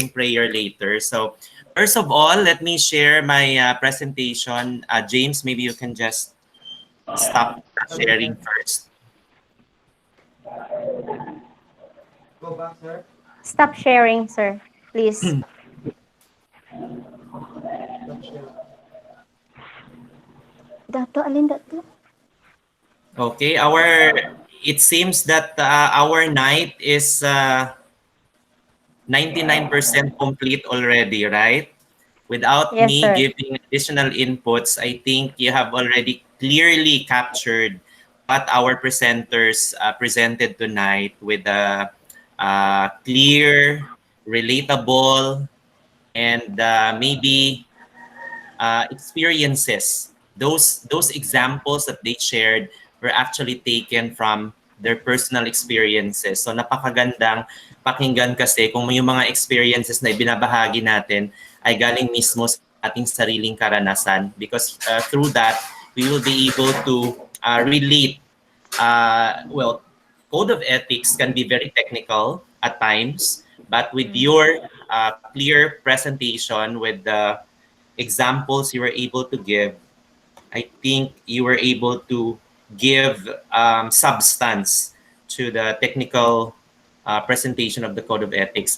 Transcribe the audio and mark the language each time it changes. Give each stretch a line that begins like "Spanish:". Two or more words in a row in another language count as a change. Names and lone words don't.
English: So first of all, let me share my presentation. James, maybe you can just stop sharing Okay, sir. first. Go back, sir. Stop sharing, sir. Please. Stop sharing. Dato, alin dato? Okay, it seems that our night is 99% complete already, right? Without Yes, me sir. giving additional inputs, I think you have already clearly captured what our presenters presented tonight with a clear, relatable, and maybe experiences. Those examples that they shared were actually taken from their personal experiences.
Filipino: So napakagandang pakinggan kasi kung yung mga experiences na ibinabahagi natin ay galing mismo sa ating sariling karanasan
English: because through that we will be able to relate. Well, code of ethics can be very technical at times, but with your clear presentation with the examples you were able to give, I think you were able to give substance to the technical presentation of the Code of Ethics.